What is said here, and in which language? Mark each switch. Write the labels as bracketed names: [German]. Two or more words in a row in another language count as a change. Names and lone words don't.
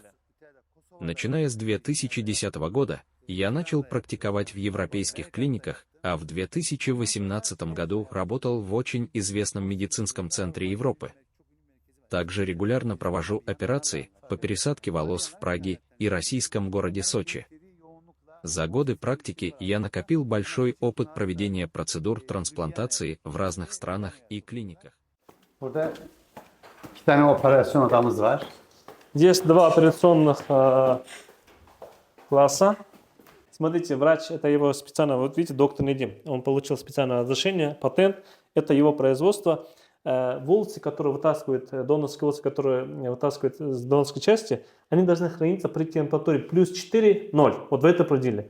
[Russian] Начиная с 2010 года, я начал практиковать в европейских клиниках, а в 2018 году работал в очень известном медицинском центре Европы. Также регулярно провожу операции по пересадке волос в Праге и российском городе Сочи. За годы практики я накопил большой опыт проведения процедур трансплантации в разных странах и клиниках. [Turkish] Burada iki tane operasyon odamız var. [Russian] Здесь два операционных класса. Смотрите, врач, это его специально, вот видите, доктор Недим, он получил специальное разрешение, патент, это его производство. Волосы, которые вытаскивают, донорские волосы, которые вытаскивают с донорской части, они должны храниться при температуре плюс 4, 0, вот в этом пределе.